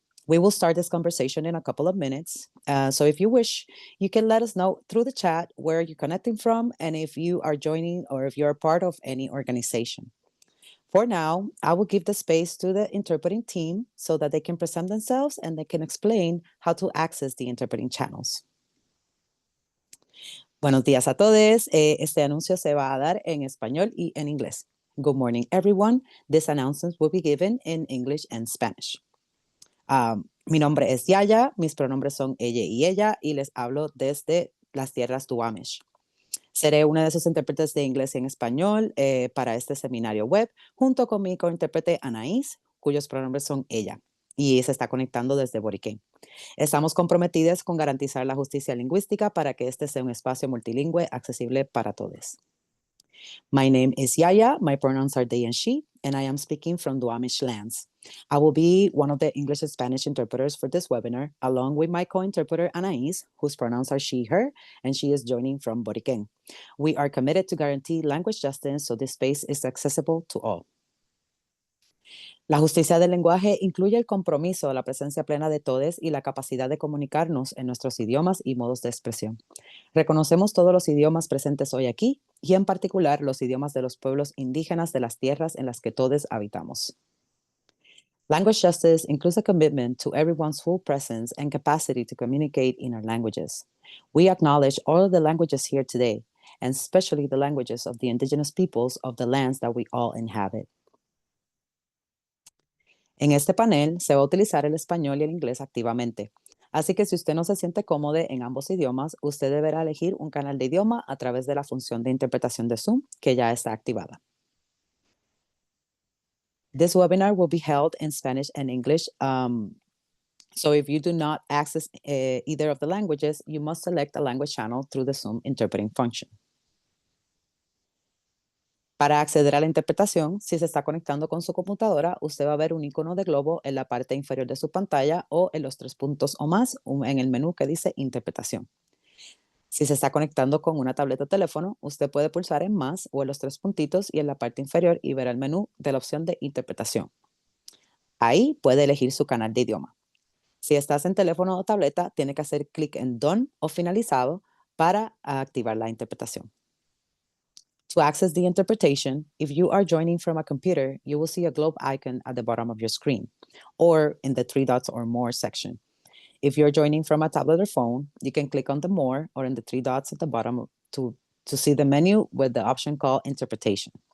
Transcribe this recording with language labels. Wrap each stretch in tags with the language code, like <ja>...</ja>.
<en>We will start this conversation in a couple of minutes. So if you wish, you can let us know through the chat where you're connecting from and if you are joining or if you're a part of any organization. For now, I will give the space to the interpreting team so that they can present themselves and they can explain how to access the interpreting channels.</en> <es>Buenos días a todos. Este anuncio se va a dar en español y en inglés.</es> <en>Good morning, everyone. This announcement will be given in English and Spanish.</en> <es>Mi nombre es Yaya, mis pronombres son ella, y les hablo desde las tierras Duwamish. Seré una de sus intérpretes de inglés y en español para este seminario web, junto con mi cointérprete Anaís, cuyos pronombres son ella, y se está conectando desde Boriquén. Estamos comprometidas con garantizar la justicia lingüística para que este sea un espacio multilingüe accesible para todos.</es> <en>My name is Yaya, my pronouns are they and she, and I am speaking from Duwamish lands. I will be one of the English and Spanish interpreters for this webinar, along with my co-interpreter Anaís, whose pronouns are she, her, and she is joining from Boriquén. We are committed to guarantee language justice so this space is accessible to all.</en> <es>La justicia del lenguaje incluye el compromiso, la presencia plena de todos y la capacidad de comunicarnos en nuestros idiomas y modos de expresión. Reconocemos todos los idiomas presentes hoy aquí y en particular los idiomas de los pueblos indígenas de las tierras en las que todos habitamos.</es> <en>Language justice includes a commitment to everyone's full presence and capacity to communicate in our languages. We acknowledge all of the languages here today, and especially the languages of the indigenous peoples of the lands that we all inhabit.</en> <es>En este panel se va a utilizar el español y el inglés activamente. Así que si usted no se siente cómodo en ambos idiomas, usted deberá elegir un canal de idioma a través de la función de interpretación de Zoom que ya está activada.</es> <en>This webinar will be held in Spanish and English. So if you do not access either of the languages, you must select a language channel through the Zoom interpreting function.</en> <es>Para acceder a la interpretación, si se está conectando con su computadora, usted va a ver un icono de globo en la parte inferior de su pantalla o en los 3 puntos o más en el menú que dice Interpretación. Si se está conectando con una tableta o teléfono, usted puede pulsar en más o en los 3 puntitos y en la parte inferior y verá el menú de la opción de Interpretación. Ahí puede elegir su canal de idioma. Si estás en teléfono o tableta, tiene que hacer clic en Done o Finalizado para activar la interpretación.</es> <en>To access the interpretation, if you are joining from a computer, you will see a globe icon at the bottom of your screen or in the 3 dots or more section. If you're joining from a tablet or phone, you can click on the more or in the 3 dots at the bottom to see the menu with the option called interpretation.</en>